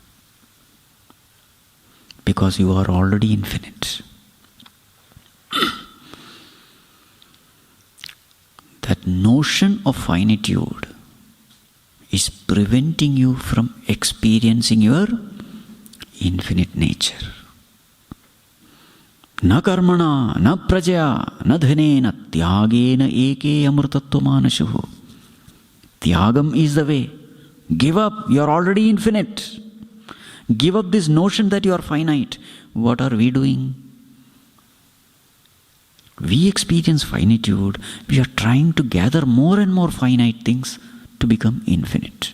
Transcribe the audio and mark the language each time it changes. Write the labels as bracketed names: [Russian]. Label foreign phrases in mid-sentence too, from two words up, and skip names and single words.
[English] Because you are already infinite. That notion of finitude is preventing you from experiencing your infinite nature. [Sanskrit] न कर्मणा न प्रजया न धनेन त्यागेन एके अमृतत्वमानशुः. [English] Tyagam is the way. Give up, you are already infinite. Give up this notion that you are finite. What are we doing? We experience finitude. We are trying to gather more and more finite things to become infinite.